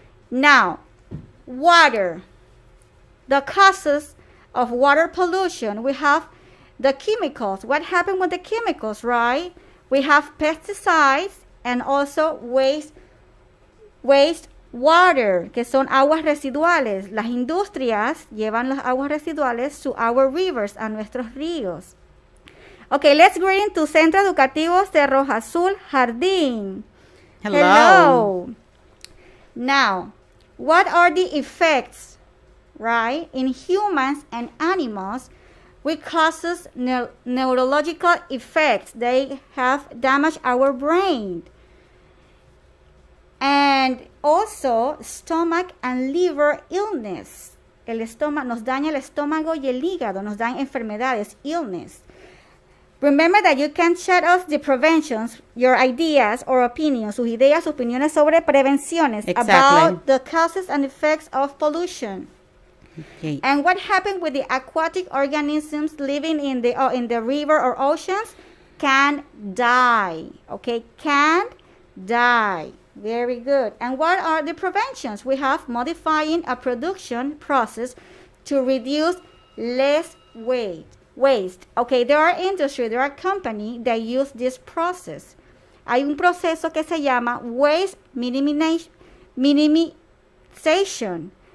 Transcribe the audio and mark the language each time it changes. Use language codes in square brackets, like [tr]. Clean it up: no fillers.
[en] Now, water. The causes of water pollution, we have the chemicals. What happened with the chemicals, right? We have pesticides and also waste water, [es] que son aguas residuales. Las industrias llevan las aguas residuales [en] to our rivers, [es] a nuestros ríos. [en] Okay, let's go into Centro Educativo Cerro Azul Jardín. Hello. Now, what are the effects, right, in humans and animals which causes neurological effects? They have damaged our brain. And also stomach and liver illness. [es] El estómago nos daña el estómago y el hígado, nos dan enfermedades, illness. [en] Remember that you can chat us the preventions, your ideas or opinions, [es] sus ideas, opiniones sobre prevenciones [en] about the causes and effects of pollution. Okay. And what happened with the aquatic organisms living in the river or oceans can die. Okay, can die. Very good. And what are the preventions? We have modifying a production process to reduce less waste. Okay, there are industries, there are companies that use this process. [es] Hay un proceso que se llama waste minimization.